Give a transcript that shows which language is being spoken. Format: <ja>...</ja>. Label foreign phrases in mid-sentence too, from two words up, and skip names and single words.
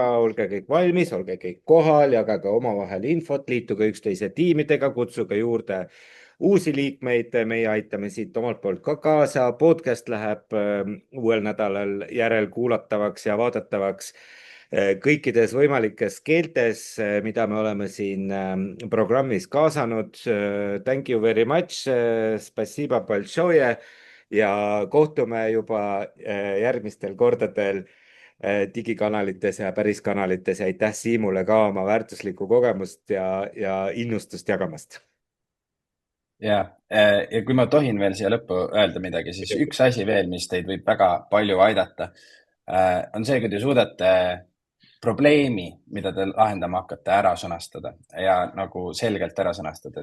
<et>Olge kõik valmis, olge kõik kohal, jagage omavahel infot, liituge üksteise tiimidega, kutsuge juurde uusi liikmeid, meie aitame siit omalt poolt ka kaasa. Podcast läheb uuel nädalal järel kuulatavaks ja vaadatavaks kõikides võimalikes keeltes, mida me oleme siin programmis kaasanud.</et> <en>Thank you very much.</en> <ru>Спасибо большое</ru> <et>ja kohtume juba järgmistel kordadel digikanalites ja päris kanalites. Ja aitäh Siimule ka oma väärtuslikku kogemust ja innustust jagamast. Ja kui ma tohin veel siia lõppu öelda midagi, siis üks asi veel, mis teid võib väga palju aidata, on see, kui te suudate probleemi, mida te lahendama hakkate, ära sõnastada ja nagu selgelt ära sõnastada.</et>